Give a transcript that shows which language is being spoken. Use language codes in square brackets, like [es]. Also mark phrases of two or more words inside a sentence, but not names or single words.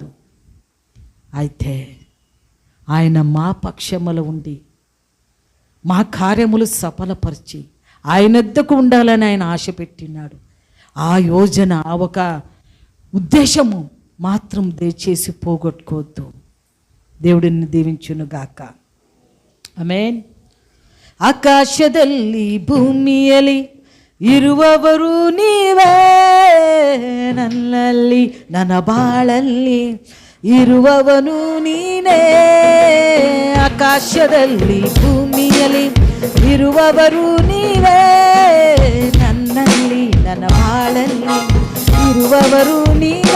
[te] అయితే ఆయన మా పక్షములో ఉండి మా కార్యములు సఫలపరిచి ఆయన వద్దకు ఉండాలని ఆయన ఆశ పెట్టినాడు. ఆ యోజన, ఆ ఒక ఉద్దేశము మాత్రం దయచేసి పోగొట్టుకోవద్దు. దేవుడిని దీవించును గాక. ఆమేన్. [kn] ಆಕಾಶದಲ್ಲಿ ಭೂಮಿಯಲ್ಲಿ ಇರುವವರು ನೀವೇ, ನನ್ನಲ್ಲಿ ನನ್ನ ಬಾಳಲ್ಲಿ ಇರುವವನು ನೀನೇ. ಆಕಾಶದಲ್ಲಿ ಭೂಮಿಯಲ್ಲಿ ಇರುವವರು ನೀವೇ, ನನ್ನಲ್ಲಿ ನನ್ನ ಬಾಳಲ್ಲಿ ಇರುವವರು ನೀವೇ.